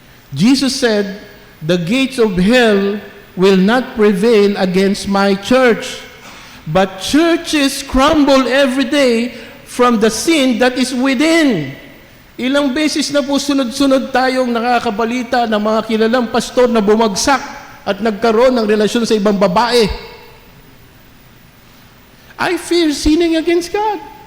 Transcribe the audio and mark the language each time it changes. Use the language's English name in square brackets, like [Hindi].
[English] Jesus said, the gates of hell will not prevail against my church. But churches crumble every day from the sin that is within. [Filipino] Ilang beses na po sunod-sunod tayong nakakabalita ng mga kilalang pastor na bumagsak at nagkaroon ng relasyon sa ibang babae. [English] I fear sinning against God.